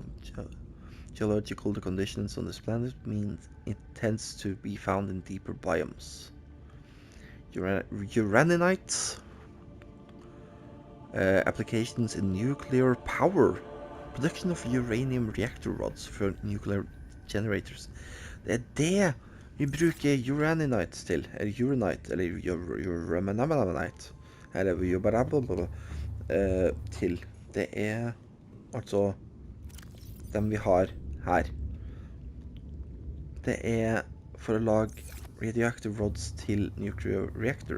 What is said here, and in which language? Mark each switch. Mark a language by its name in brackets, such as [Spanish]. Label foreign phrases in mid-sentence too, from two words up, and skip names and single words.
[English] Geological conditions on this planet mean it tends to be found in deeper biomes. Uraninite. Applications in nuclear power. Production of uranium reactor rods for nuclear generators. [Norwegian] Det er det vi bruker uraninite til, eller uranite, eller uraninite, eller jubarabba til. Det er altså dem vi har her. Det er for å lage [English] radioactive rods [Norwegian] til [English] nuclear reactor.